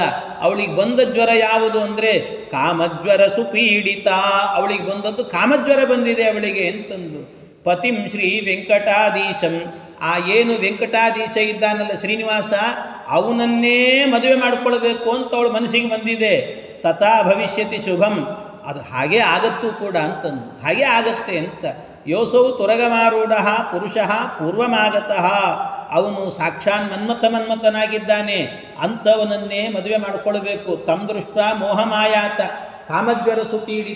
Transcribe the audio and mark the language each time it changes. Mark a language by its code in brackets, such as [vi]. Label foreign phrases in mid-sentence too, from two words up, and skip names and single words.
[kn] ಅವಳಿಗೆ ಬಂದ ಜ್ವರ ಯಾವುದು ಅಂದರೆ [sa] ಕಾಮಜ್ವರ ಸುಪೀಡಿತ. [kn] ಅವಳಿಗೆ ಬಂದದ್ದು ಕಾಮಜ್ವರ ಬಂದಿದೆ ಅವಳಿಗೆ ಅಂತಂದು. [sa] ಪತಿಂ ಶ್ರೀ ವೆಂಕಟಾಧೀಶಂ, [kn] ಆ ಏನು ವೆಂಕಟಾಧೀಶ ಇದ್ದಾನಲ್ಲ ಶ್ರೀನಿವಾಸ, ಅವನನ್ನೇ ಮದುವೆ ಮಾಡಿಕೊಳ್ಬೇಕು ಅಂತ ಅವಳು ಮನಸ್ಸಿಗೆ ಬಂದಿದೆ. [sa] ತಥಾ ಭವಿಷ್ಯತಿ ಶುಭಂ, [kn] ಅದು ಹಾಗೇ ಆಗತ್ತೂ ಕೂಡ ಅಂತಂದು. ಹಾಗೇ ಆಗತ್ತೆ ಅಂತ. [sa] ಯೋಸೌ ತುರಗಮಾರೂಢ ಪುರುಷಃ ಪೂರ್ವಮಾಗತಃ, [kn] ಅವನು ಸಾಕ್ಷಾನ್ ಮನ್ಮಥನಾಗಿದ್ದಾನೆ, ಅಂಥವನನ್ನೇ ಮದುವೆ ಮಾಡಿಕೊಳ್ಬೇಕು. [sa] ತಮ್ ದೃಷ್ಟ ಮೋಹಮಾಯಾತ ಕಾಮಜ್ವರ ಸುಪೀಡಿತ.